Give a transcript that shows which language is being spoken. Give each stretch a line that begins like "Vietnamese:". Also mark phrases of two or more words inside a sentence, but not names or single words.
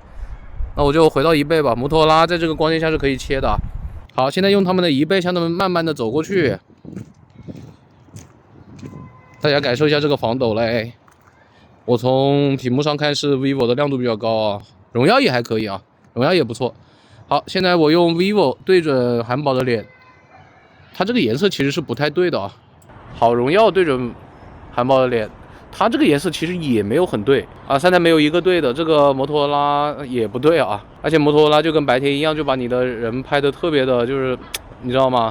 Chinese: 那我就回到1倍吧。摩托羅拉在這個光線下是可以切的。好，現在用他們的1倍向他們慢慢的走過去。大家感受一下這個防抖嘞。我從屏幕上看是 vivo 的亮度比較高啊，榮耀也還可以啊，榮耀也不錯。好，現在我用 vivo 對準韓寶的臉，它這個顏色其實是不太對的啊。好，榮耀對準韓寶的臉，它這個顏色其實也沒有很對啊，3台沒有一個對的。這個摩托羅拉也不對啊，而且摩托羅拉就跟白天一樣，就把你的人拍的特別的，就是你知道嗎？